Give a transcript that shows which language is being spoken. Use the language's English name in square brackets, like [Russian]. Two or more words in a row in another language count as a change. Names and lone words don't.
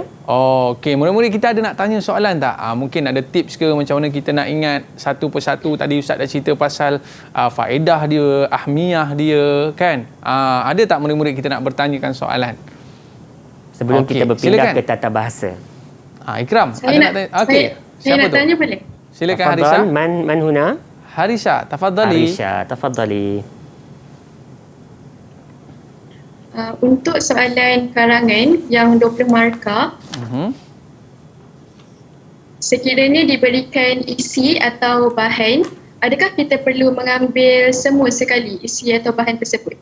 [Malay] Okey, murid-murid kita ada nak tanya soalan tak? Mungkin ada tips ke macam mana kita nak ingat satu persatu. Tadi Ustaz dah cerita pasal faedah dia, ahmiyah dia kan. Ada tak murid-murid kita nak bertanyakan soalan? Sebelum kita berpindah ke tata bahasa. Ikram, saya ada nak tanya? Okey. Saya nak tanya boleh? Silakan Harisha. [Arabic] Man huna? Harisha, tafadhali. Harisha, tafadhali. [Malay] Untuk soalan karangan yang 20 markah, sekiranya diberikan isi atau bahan, adakah kita perlu mengambil semua sekali isi atau bahan tersebut?